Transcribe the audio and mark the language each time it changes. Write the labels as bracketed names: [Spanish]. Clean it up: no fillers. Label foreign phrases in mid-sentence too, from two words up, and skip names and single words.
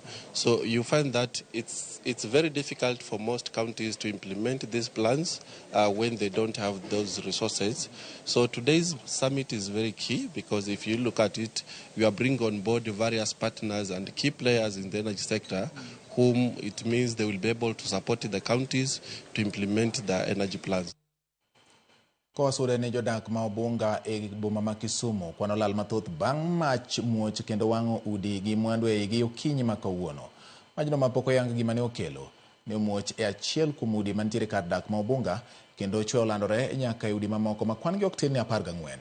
[English] So you find that it's very difficult for most counties to implement these plans when they don't have those resources. So today's summit is very key, because if you look at it, you are bringing on board various partners and key players in the energy sector, whom it means they will be able to support the counties to implement the energy plans. [Luo (Kenya and Tanzania)] Kowasude ne jodak ma Obunga e boma ma Kisumu kwano lal mathoth bang' mach muoch kendo wang'o udi gi mwandu e igi okinyi ma kawuono. Majno ma pok oyang gima ne okelo ne muoch e achiel kuom udi mantiere kar dak ma Obunga, kendo chwe olandore nyaka e udi mamoko ma kwan gi ok tin ne 14.